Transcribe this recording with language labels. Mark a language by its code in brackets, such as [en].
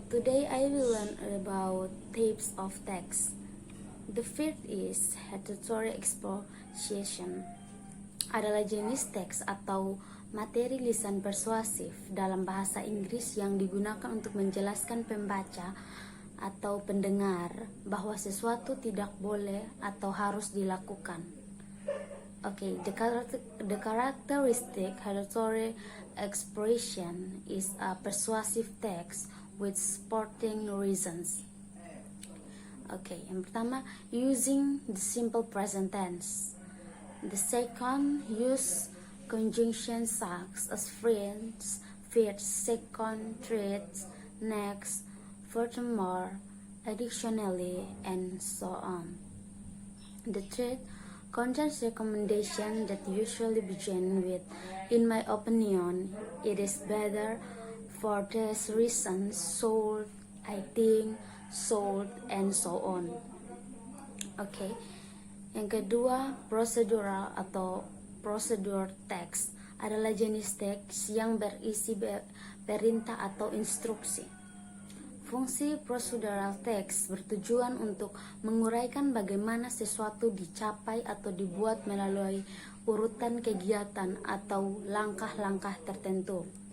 [en] Today I will learn about types of text. The first is heterotory exposition. [id] Adalah jenis teks atau materi lisan persuasif dalam bahasa Inggris yang digunakan untuk menjelaskan pembaca atau pendengar bahwa sesuatu tidak boleh atau harus dilakukan. [en] Okay, the characteristic heterotory expression is a persuasive text with supporting reasons. Okay, [id] yang pertama, [en] using the simple present tense. The second, use conjunction such as first, second, third, next, furthermore, additionally, and so on. The third, contains recommendation that usually begin with, in my opinion, it is better for this reason, should, I think, should, and so on. Okay. [id] Yang kedua, procedural atau procedure text adalah jenis teks yang berisi perintah atau instruksi. Fungsi procedural text bertujuan untuk menguraikan bagaimana sesuatu dicapai atau dibuat melalui urutan kegiatan atau langkah-langkah tertentu.